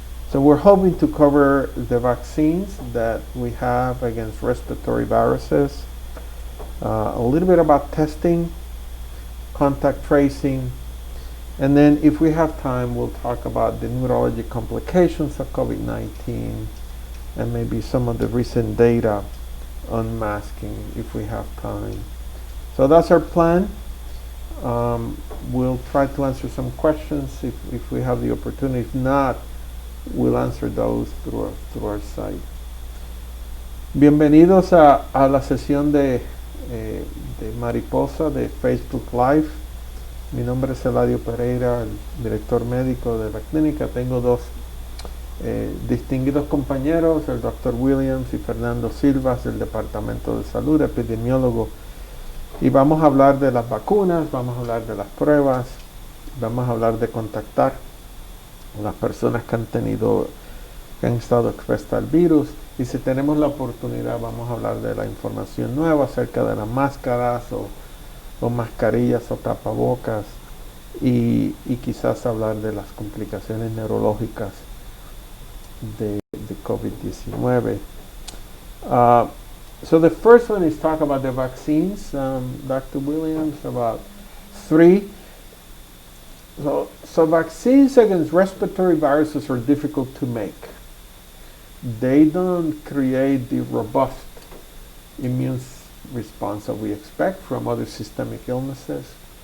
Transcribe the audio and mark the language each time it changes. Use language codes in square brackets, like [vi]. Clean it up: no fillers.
[en] So we're hoping to cover the vaccines that we have against respiratory viruses, a little bit about testing, contact tracing, and then if we have time, we'll talk about the neurologic complications of COVID-19 and maybe some of the recent data on masking if we have time. So that's our plan. We'll try to answer some questions if we have the opportunity. If not, we'll answer those through our site. [es] Bienvenidos a la sesión de Mariposa de Facebook Live. Mi nombre es Eladio Pereira, el director médico de la clínica. Tengo dos distinguidos compañeros, el Dr. Williams y Fernando Silvas del Departamento de Salud, epidemiólogo. Y vamos a hablar de las vacunas, vamos a hablar de las pruebas, vamos a hablar de contactar las personas que han estado expuestas al virus, y si tenemos la oportunidad vamos a hablar de la información nueva acerca de las máscaras o mascarillas o tapabocas, y quizás hablar de las complicaciones neurológicas de COVID-19. [en] So the first one is talk about the vaccines. Dr. Williams, about three. So vaccines against respiratory viruses are difficult to make. They don't create the robust immune response that we expect from other systemic illnesses.